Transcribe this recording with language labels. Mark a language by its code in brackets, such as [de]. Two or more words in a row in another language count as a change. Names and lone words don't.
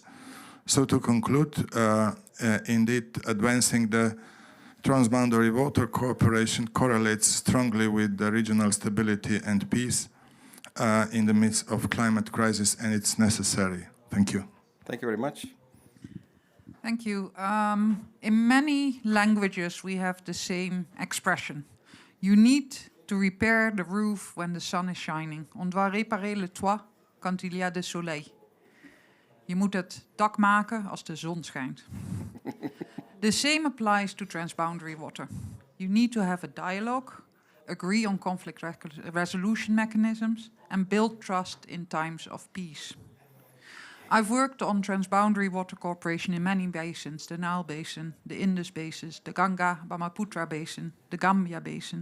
[en] So to conclude, indeed, advancing the transboundary water cooperation correlates strongly with the regional stability and peace in the midst of climate crisis, and it's necessary. Thank you. Thank you very much. Thank you. In many languages, we have the same expression. You need to repair the roof when the sun is shining. [fr] On doit réparer le toit quand il y a du soleil. [nl] Je moet het dak maken als de zon schijnt. [en] The same applies to transboundary water. You need to have a dialogue, agree on conflict resolution mechanisms, and build trust in times of peace. I've worked on transboundary water cooperation in many basins, the Nile Basin, the Indus Basin, the Ganga-Brahmaputra Basin, the Gambia Basin.